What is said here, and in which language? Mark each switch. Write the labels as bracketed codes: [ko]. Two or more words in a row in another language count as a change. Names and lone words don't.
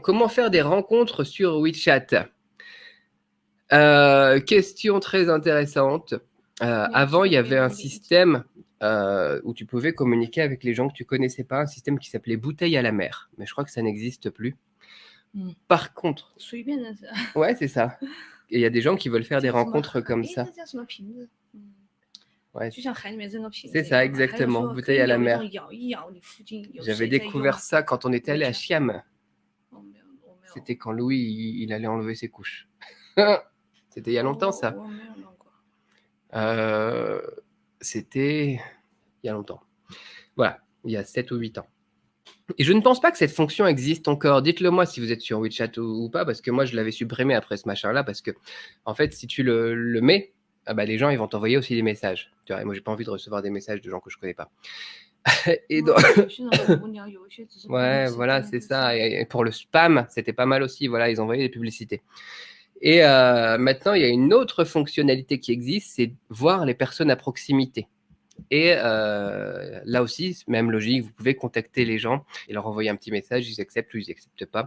[fr] comment faire des rencontres sur WeChat? Question très intéressante. Avant, il y avait un système où tu pouvais communiquer avec les gens que tu connaissais pas, un système qui s'appelait bouteille à la mer, mais je crois que ça n'existe plus. Par contre, [zh] 随便的是， [fr] ouais, c'est ça. Et il y a des gens qui veulent faire des [zh] 叫什么 [fr] rencontres [zh] 海 [fr] comme 哎， ça. [zh] 那叫什么瓶子？ [fr] Ouais, [zh] 就像海里面扔个瓶 [fr] c'est [zh] 子一 [fr] ça, [zh] 样嘛。还有 [fr] exactement, [zh] 说可 [fr] bouteille [zh] 以 [fr] à la [zh] 有一种 [fr] mer. [zh] 摇一摇，你附近有 [fr] J'avais [zh] 谁在 [fr] découvert [zh] 用？ [fr] ça quand on était allé à WeChat Siam. [zh] 我没有，我没有， [fr] C'était quand Louis, il allait enlever ses couches. C'était il y a longtemps, ça. [zh] 我没有弄过。 [fr] C'était il y a longtemps. Voilà, il y a 7 ou 8 ans. Et je ne pense pas que cette fonction existe encore. Dites-le moi si vous êtes sur WeChat ou pas, parce que moi, je l'avais supprimé après ce machin-là, parce que, en fait, si tu le mets, ah bah, les gens, ils vont t'envoyer aussi des messages. Tu vois, et moi, j'ai pas envie de recevoir des messages de gens que je connais pas. Et donc... [zh] 有些人很无聊，有一些只是 [fr] Ouais, voilà, c'est ça. Et pour le spam, c'était pas mal aussi. Voilà, ils envoyaient des publicités. Et maintenant, il y a une autre fonctionnalité qui existe, c'est voir les personnes à proximité. Et là aussi, même logique, vous pouvez contacter les gens et leur envoyer un petit message, ils acceptent ou ils acceptent pas.